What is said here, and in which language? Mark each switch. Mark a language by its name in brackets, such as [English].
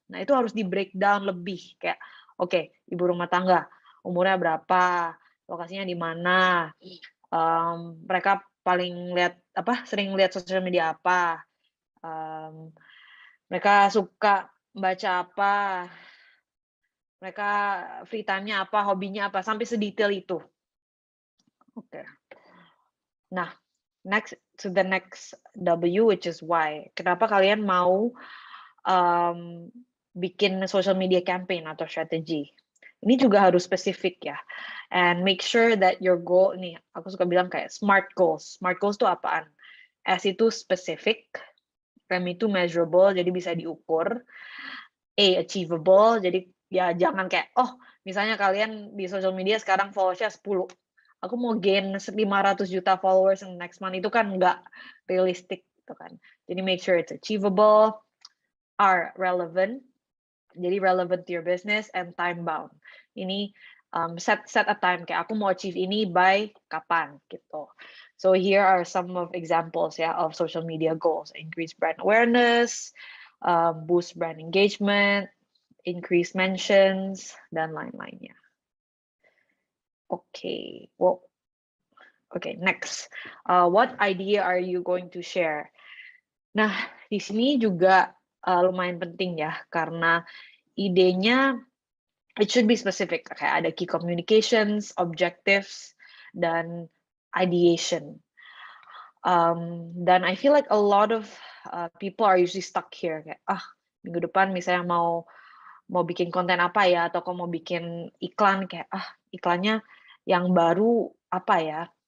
[Indonesian] Nah, itu harus di breakdown lebih, kayak, oke, ibu rumah tangga, umurnya berapa, lokasinya di mana, mereka sering lihat sosial media apa, mereka suka baca apa, mereka free time-nya apa, hobinya apa, sampai sedetail itu. Oke. Nah, [English] next W, which is why. [Indonesian] Kenapa kalian mau bikin social media campaign atau strategi? Ini juga harus spesifik ya. [English] And make sure that your goal, [Indonesian] nih aku suka bilang kayak [English] SMART goals. [Indonesian] SMART goals itu apaan? S itu specific, M itu measurable, jadi bisa diukur. A, achievable, jadi ya jangan kayak, misalnya kalian di social media sekarang followersnya 10. Aku mau gain 500 juta followers [English] in next month, [Indonesian] itu kan nggak realistic gitu kan. Jadi [English] make sure it's achievable. R, relevant. [Indonesian] Jadi [English] relevant to your business, and time bound. Ini set a time, [Indonesian] kayak aku mau [English] achieve ini by [Indonesian] kapan gitu. [English] So here are some of examples ya of social media goals: increase brand awareness, boost brand engagement, [Indonesian] increase mentions, dan lain-lainnya. [English] Okay, well, okay, next. What idea are you going to share? [Indonesian] Nah, di sini juga lumayan penting ya, karena idenya [English] it should be specific. [Indonesian] Kayak ada key communications, objectives, dan ideation. Dan [English] I feel like a lot of people are usually stuck here. [Indonesian] Kayak, minggu depan misalnya mau bikin konten apa ya, atau kok mau bikin iklan, kayak, iklannya yang baru apa ya.